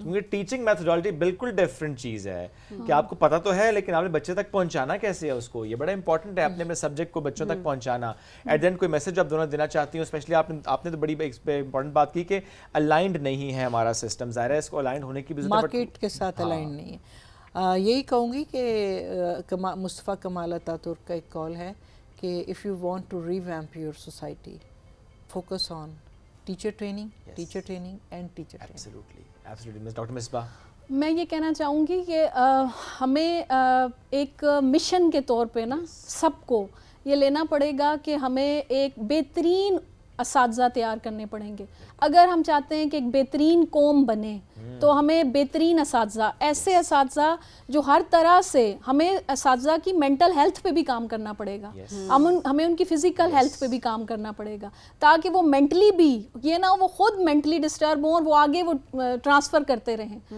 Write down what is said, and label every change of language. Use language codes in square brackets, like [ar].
[ur] کیونکہ teaching methodology بالکل different چیز ہے کہ آپ کو پتہ تو ہے لیکن آپ نے بچے تک پہنچانا کیسے ہے اس کو. یہ بڑا امپورٹنٹ ہے اپنے اپنے سبجیکٹ کو بچوں تک پہنچانا. [en] at the end [ur] کوئی میسج آپ دونوں دینا چاہتی ہوں، اسپیشلی آپ نے تو بڑی امپورٹنٹ بات کی کہ الائنڈ نہیں ہے ہمارا سسٹم. ظاہر ہے اس کو الائنڈ ہونے کی بھی ضرورت ہے، مارکیٹ کے ساتھ الائنڈ نہیں ہے. یہی کہوں گی کہ مصطفیٰ کمال اتا ترک کا ایک کال ہے کہ [en] if you want to revamp your society, focus on teacher training and teacher training. [ur] Absolutely. Doctor Misbah, میں یہ کہنا چاہوں گی کہ ہمیں ایک مشن کے طور پہ نا سب کو یہ لینا پڑے گا کہ ہمیں ایک بہترین اساتذہ تیار کرنے پڑیں گے. اگر ہم چاہتے ہیں کہ ایک بہترین قوم بنے تو ہمیں بہترین اساتذہ، ایسے اساتذہ جو ہر طرح سے، ہمیں اساتذہ کی مینٹل ہیلتھ پہ بھی کام کرنا پڑے گا، ہمیں ان کی فزیکل ہیلتھ پہ بھی کام کرنا پڑے گا، تاکہ وہ مینٹلی بھی یہ نہ وہ خود مینٹلی ڈسٹرب ہوں اور وہ آگے وہ ٹرانسفر کرتے رہیں.